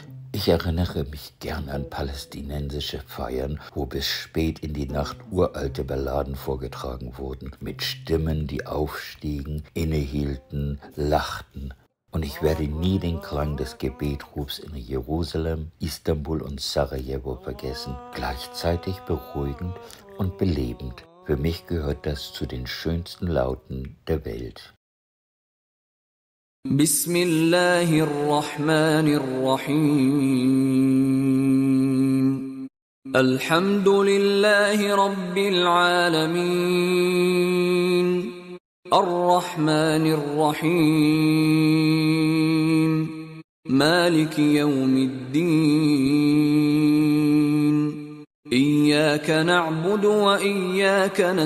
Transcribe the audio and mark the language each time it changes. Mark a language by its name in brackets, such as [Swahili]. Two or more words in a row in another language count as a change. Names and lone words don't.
[German] Ich erinnere mich gern an palästinensische Feiern, wo bis spät in die Nacht uralte Balladen vorgetragen wurden, mit Stimmen, die aufstiegen, innehielten, lachten. Und ich werde nie den Klang des Gebetrufs in Jerusalem, Istanbul und Sarajevo vergessen, gleichzeitig beruhigend und belebend. Für mich gehört das zu den schönsten Lauten der Welt. [Arabic] بسم الله الرحمن الرحيم. الحمد لله رب العالمين. الرحمن الرحيم مالك يوم الدين إياك نعبد وإياك